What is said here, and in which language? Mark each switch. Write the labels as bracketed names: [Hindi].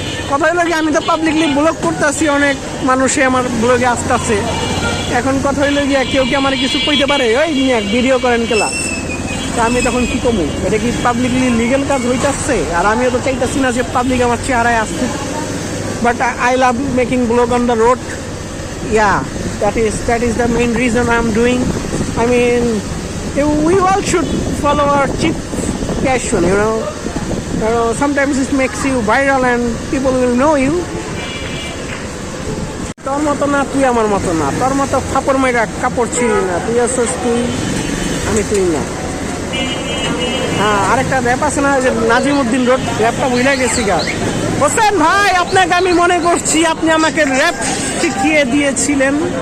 [Bangla] কথা হইল গিয়া আমি তো পাবলিকলি ব্লগ করতেছি, অনেক মানুষে আমার ব্লগে আসতেছে। এখন কথা হইল গিয়া কেউ কি আমার কিছু কইতে পারে, ওই ভিডিও করেন কেলা, তা আমি তখন কি কমু? এটা কি পাবলিকলি লিগেল কাজ হইতেছে? আর আমিও তো চাইতেছি না যে পাবলিক আমার চেহারায় আসছে। [English] But I love making vlog on the road. Yeah, that is the main reason I'm doing. I mean, we all should follow our cheap passion, you know. Sometimes it makes you viral and people will know you. [Bangla] তোর মতো না, তুই আমার মতো না, তোর মতো ফাপড় মাইরা কাপড় ছিঁড়ি না, তুই আসছিস তুই, আমি তুই না। হ্যাঁ, আরেকটা র্যাপ আছে না, যে নাজিমউদ্দিন রোড, র্যাপটা ভুলে গেছি গা। হোসেন ভাই, আপনাকে আমি মনে করছি আপনি আমাকে র্যাপ শিখিয়ে দিয়েছিলেন।